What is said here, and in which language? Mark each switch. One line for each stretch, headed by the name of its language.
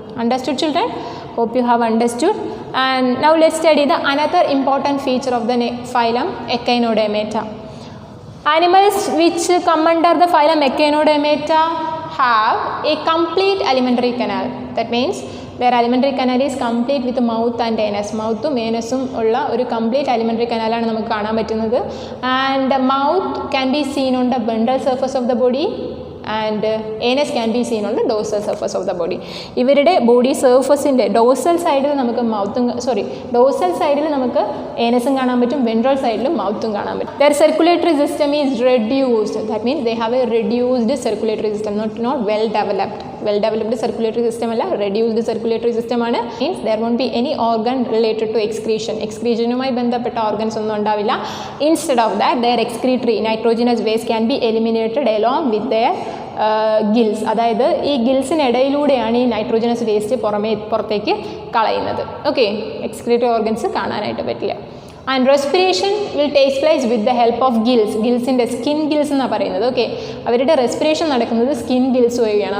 English: Understood, children? Hope you have understood. And now let's study the another important feature of the phylum Echinodermata. Animals which come under the phylum Echinodermata have a complete alimentary canal. That means their alimentary canal is complete with mouth and anus.
Malayalam: മൗത്തും ഏനസും ഉള്ള ഒരു complete alimentary canal നമുക്ക് കാണാൻ പറ്റുന്നത്.
English: And the mouth can be seen on the ventral surface of the body, and anus can be seen on the dorsal surface of the body.
Malayalam: ഇവരുടെ body സർഫസിൻ്റെ dorsal സൈഡിൽ നമുക്ക് dorsal സൈഡിൽ നമുക്ക് ഏനസും കാണാൻ പറ്റും, വെൻട്രൽ സൈഡിലും മൗത്തും കാണാൻ പറ്റും.
English: Their circulatory system is reduced. That means they have a reduced circulatory system, not well developed. Well developed circulatory system
Malayalam: അല്ല,
English: reduced circulatory system
Malayalam: ആണ്.
English: Means there won't be any organ related to excretion.
Malayalam: Excretionുമായി ബന്ധപ്പെട്ട organs ഒന്നും ഉണ്ടാവില്ല.
English: Instead of that, their excretory nitrogenous waste can be eliminated along with their gills.
Malayalam: അതായത് ഈ ഗിൽസിനിടയിലൂടെയാണ് ഈ nitrogenase waste പുറത്തേക്ക് കളയുന്നത്.
English: okay,
Malayalam: എക്സ്ക്രീറ്ററി ഓർഗൻസ് കാണാനായിട്ട് പറ്റില്ല.
English: And respiration will takes place with the help of gills.
Malayalam: ഗിൽസിൻ്റെ skin gills എന്നാണ് പറയുന്നത്. Okay, അവരുടെ റെസ്പിറേഷൻ നടക്കുന്നത് സ്കിൻ ഗിൽസ് വഴിയാണ്.